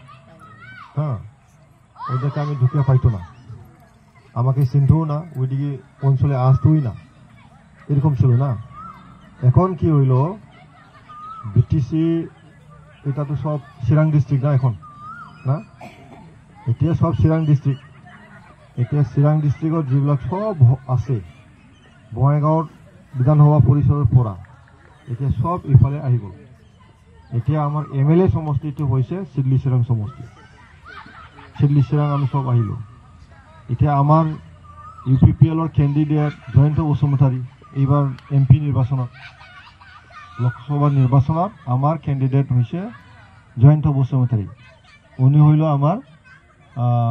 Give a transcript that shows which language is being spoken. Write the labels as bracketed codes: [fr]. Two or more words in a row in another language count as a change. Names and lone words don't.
[bn] হ্যাঁ, ওদেরকে আমি ঢুকে পাইতো না, আমাকে চিনতেও না, ওইদিকে অঞ্চলে আসতোই না, এরকম ছিল না। এখন কি হইল, বিটিসি এটা তো সব চিরাং ডিস্ট্রিক্ট না এখন, না [as] এতিয়া সব চিরাং ডিস্ট্রিক্ট। এতিয়া চিরাং ডিস্ট্রিক্টত যিবিলাক সব আছে বঙাইগাঁৱৰ বিধানসভা পৰিষদৰ পৰা এতিয়া সব ইফালে আহি গ'ল। এতিয়া আমাৰ এমএলএ সমষ্টিটো হৈছে চিডলি চিৰাং সমষ্টি। চিডলি চিৰাং আমি সব আহিলো। এতিয়া আমাৰ ইউপিপিএলৰ কেণ্ডিডেট জয়ন্ত বসুমতাৰী এইবাৰ এমপি নিৰ্বাচনত, লোকসভা নিৰ্বাচনত আমাৰ কেণ্ডিডেট হৈছে জয়ন্ত বসুমতাৰী। [bn] উনি হইল আমার